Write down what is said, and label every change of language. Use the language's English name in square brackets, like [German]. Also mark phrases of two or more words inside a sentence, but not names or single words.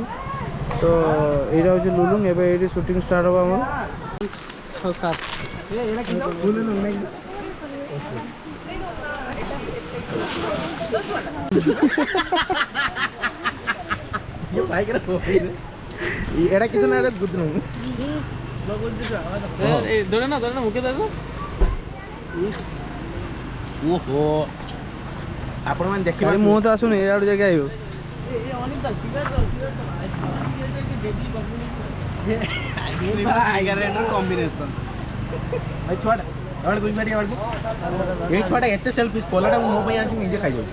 [Odia] ତ ଏଇଟା ହେଉଛି ଲୁଲୁଙ୍ଗ। ଏବେ ଏଇଠି ସୁଟିଂ ଷ୍ଟାର୍ଟ ହେବ ଆମର 6-7 ଏଇଟା କିଛି ନା ଏଇଟା ଗୁଦନୁ ଧରେ ନା ମୁକେ ଧରେ ନା। ଓହୋ ଆପଣମାନେ ଦେଖିବେ ମୁହଁ ତ ଆସୁନି ଏଆଡ଼ୁ ଯାଇକି ଆଇବ। କମ୍ବିନେସନ୍ ଭାଇ ଛୁଆଟା ବୁଝିପାରିବେ ଏଇ ଛୁଆଟା ଏତେ ସେଲ୍ଫିସ୍ କଲାଟା ମୁଁ ମୋ ପାଇଁ ଆଣିକି ନିଜେ ଖାଇଯାଉଛି।